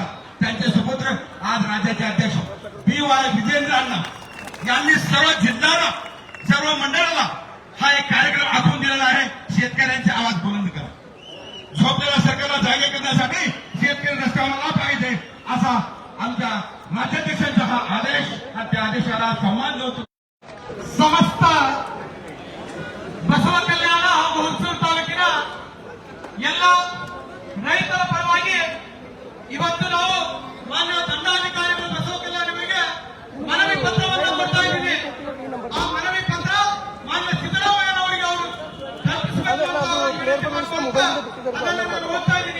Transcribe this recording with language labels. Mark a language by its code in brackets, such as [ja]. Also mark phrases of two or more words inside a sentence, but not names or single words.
[mr] त्यांचे सुपुत्र आज राज्याचे अध्यक्ष BY विजेंद्र अण्णा यांनी सर्व जिल्ह्याला सर्व मंडळाला हा एक कार्यक्रम आखून दिलेला आहे. शेतकऱ्यांचे आवाज बुलंद करा. झोपलेल्या सरकारला जागे करण्यासाठी शेतकरी रस्त्यावर आला पाहिजे असा आमच्या राज्याध्यक्षांचा हा आदेश आणि त्या आदेशाला सन्मान होतो. [kn] ಸಮಸ್ತ ಬಸವ ಕಲ್ಯಾಣ ಹಾಗೂ ಹುಣಸೂರು ತಾಲೂಕಿನ ಎಲ್ಲ ರೈತರ ಪರವಾಗಿ ಇವತ್ತು ನಾವು ಮಾನ್ಯ ದಂಡಾಧಿಕಾರಿಗಳು ಬಸವ ಕಲ್ಯಾಣವರಿಗೆ ಮನವಿ ಪತ್ರವನ್ನು ಕೊಡ್ತಾ ಇದ್ದೀವಿ. ಆ ಮನವಿ ಪತ್ರ ಮಾನ್ಯ ಸಿದ್ದರಾಮಯ್ಯನವರಿಗೆ ಅವರು ಅದನ್ನು ನಾನು ಓದ್ತಾ ಇದ್ದೀನಿ.